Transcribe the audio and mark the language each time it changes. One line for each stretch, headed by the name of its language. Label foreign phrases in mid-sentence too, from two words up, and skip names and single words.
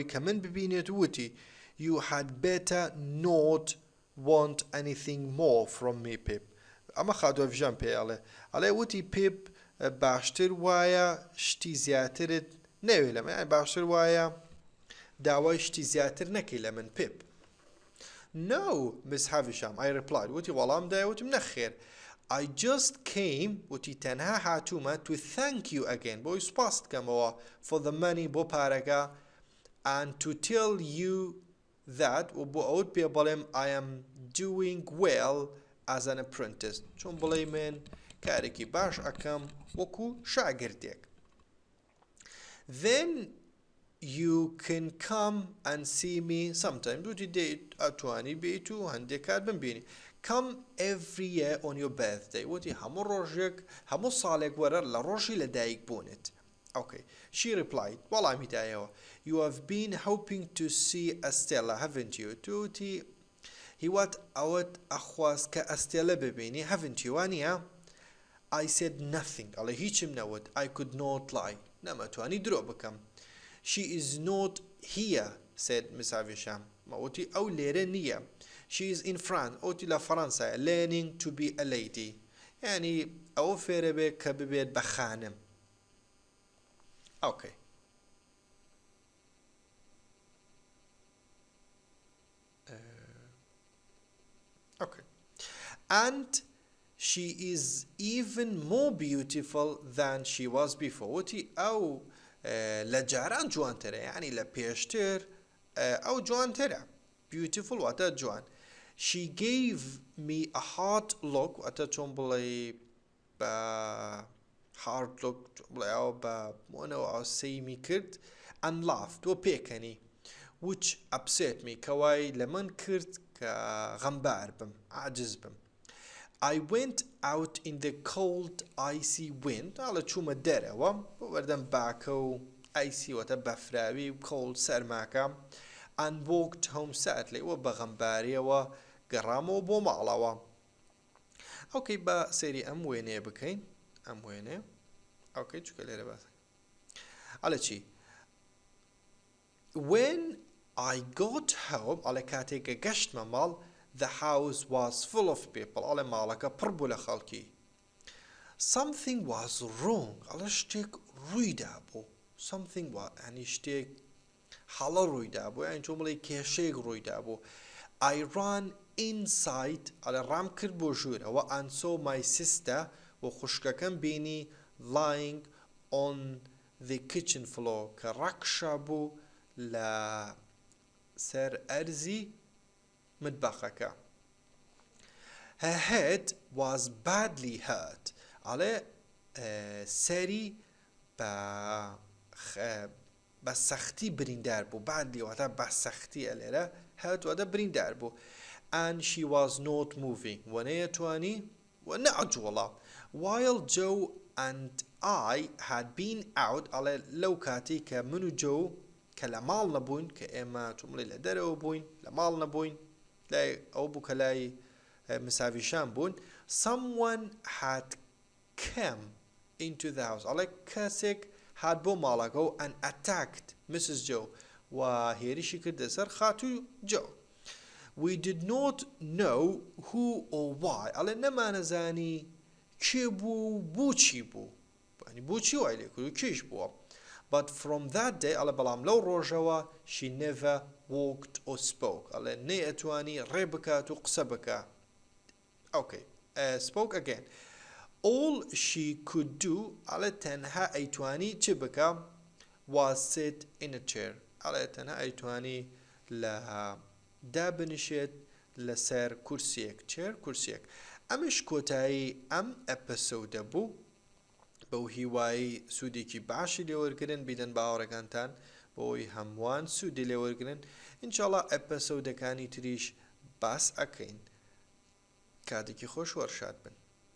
Central Kurdish: کە من ببینێت وتی
English: you had better not want anything more from me
Central Kurdish: Pip ئەمە خاتو هاویشام پێڵێ ئەڵێ وتی Pip باشتر وایە شتی زیاترت نەوێ لەمە یعنی باشتر وایە داوای شتی زیاتر نەکەی لە من Pip
English: No Miss Havisham I replied
Central Kurdish: وتی وەڵام دایە وتم نەخێر
English: I just came
Central Kurdish: وتی تەنها هاتوومە
English: to thank you again
Central Kurdish: بۆی سوپاس بکەمەوە
English: for the money
Central Kurdish: بۆ پارەکە
English: and to tell you that
Central Kurdish: و بۆ ئەوت پێ بڵێم
English: I am doing well as an apprentice
Central Kurdish: چۆن بڵێ من کارێکی باش ئەکەم وەکو شاگردێک
English: Then you can come and see me sometimes
Central Kurdish: وتی دەیت ئەتوانی بیت و هەندێک کات بمبینی
English: Come every year on your birthday
Central Kurdish: وتی هەموو ڕۆژێک هەموو ساڵێک وەرە لە ڕۆژی لەدایک بوونت
English: Okay she replied
Central Kurdish: وەڵامی دایەوە
English: You have been hoping to see Stella haven't you
Central Kurdish: توتی هیوات ئەوەت ئەخواست کە ئەستێلە ببینی
English: haven't you
Central Kurdish: وانە
English: I said nothing
Central Kurdish: ئەڵێ هیچم نەوت
English: I could not lie
Central Kurdish: نەمەتوانی درۆ بکەم
English: She is not here said Miss Havisham
Central Kurdish: وتی ئەو لێرە نییە
English: She is in France
Central Kurdish: ئەوتی لە فەڕەنسایە
English: learning to be a lady
Central Kurdish: یعنی ئەوە فێرە بێت کە ببێت بە خانم
English: Okay Okay and she is even more beautiful than she was before
Central Kurdish: وتی ئەو لە جاران جوانترە یعنی لە پێشتر ئەو جوانترە
English: beautiful
Central Kurdish: واتە جوان
English: She gave me a hard look
Central Kurdish: واتە چۆن بڵێ بە
English: hard look
Central Kurdish: بڵێ ئەو بە مۆنەوە ئاسەیمی کرد and laughed و پێکەنی
English: which upset me
Central Kurdish: کەوای لە من کرد کە غەمبار بم عاجز بم
English: I went out in the cold icy wind
Central Kurdish: ئەڵە چوومە دەرەوە بۆ بەردەم باکە و icy واتە بەفراوی cold سەرماکە
English: and walked home sadly
Central Kurdish: و بە غەمباریەوە گەڕامەوە بۆ ماڵەوە ئەوکەی بە سەیری ئەم وێنەیە بکەین ئەم وێنێ ئەوکەی چووکە لێرە باس ئەڵە چی
English: When I got home
Central Kurdish: ئەڵێ کاتێکە گەشتمە ماڵ
English: The house was full of people
Central Kurdish: ئەڵێ ماڵەکە پڕ بوو لە خەڵکی
English: Something was wrong
Central Kurdish: ئەڵێ شتێک ڕوویدا بوو
English: Something was
Central Kurdish: یعنی شتێک حاڵە ڕوویدا بوو یعنی چۆن بڵێ کێشەیەک ڕوویدا بوو
English: I ran inside
Central Kurdish: ئەڵێ ڕام کرد بۆ ژوورەوە
English: and saw my sister
Central Kurdish: و خوشکەکەم بینی
English: lying on the kitchen floor
Central Kurdish: کە ڕەقشە بوو لە سەر ئەرزی متبەخەکە
English: Her head was badly hurt
Central Kurdish: ئەڵێ سەری بە سەختی بریندار بوو badly واتە بە سەختی ئەلێرە hurt واتە بریندار بوو
English: and she was not
Central Kurdish: moving وەنەیە توانی ونەعجوڵە
English: while Joe and I had been out
Central Kurdish: ئەڵێ لەو کاتی کە من و جۆ کە لە ماڵ نەبووین کە ئێمە تومڵی لە دەرەوە بووین لە ماڵ نەبووین لای ئەو بوو کە لای مساویشان بوون
English: someone had come into the house
Central Kurdish: ئەڵێ کەسێک هات بۆ ماڵەکە و
English: and attacked Mrs.
Central Kurdish: Joe و هێرشی کردە سەر خاتوو جۆ
English: we did not know who or why
Central Kurdish: ئەڵێ نەمانەزانی کێ بوو بۆ چی بوو بۆ چی وای لێ کرد و کێش بووە
English: but from that day
Central Kurdish: ئەڵێ بەڵام لەو ڕۆژەوە
English: she never walked or spoke
Central Kurdish: ئەڵێ نەیەتوانی ڕێ بکات و قسە بکات
English: okay spoke again all she could do
Central Kurdish: ئەڵێ تەنها ئەیتوانی چی بکە
English: was sit in a chair
Central Kurdish: ئەڵێ تەنها ئەیتوانی لە دابنیشێت لەسەر کورسیەک چێر کورسیەک ئەمش کۆتایی ئەم ئەپەسەودە بوو بەو هیوایی سوودێکی باشی لێوەرگرن بیدەن باوەڕەکانتان بۆی هەمووان سوودی لێوەرگرن ئینشاڵڵا ئەپەسەودەکانی تریش باس ئەکەین کاتێکی خۆش وەرشاد بن